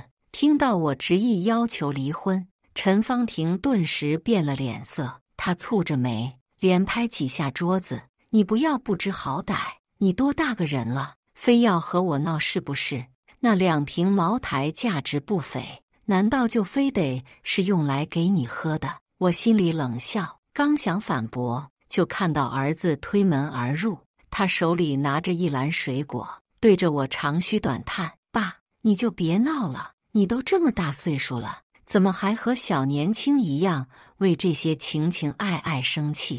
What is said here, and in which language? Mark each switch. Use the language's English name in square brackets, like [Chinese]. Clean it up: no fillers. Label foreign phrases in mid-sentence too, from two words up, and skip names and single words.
[Chinese] 聽到我執意要求離婚，陳芳婷頓時變了臉色，她蹙着眉，連拍幾下桌子：“你不要不知好歹，你多大個人了，非要和我鬧是不是？那2瓶茅台價值不菲，難道就非得是用來給你喝的？” 我心裡冷笑，剛想反駁，就看到兒子推門而入，他手裡拿着一籃水果，對着我長吁短嘆：“爸，你就別鬧了，你都這麼大歲數了，怎麼還和小年輕一樣為這些情情愛愛生氣？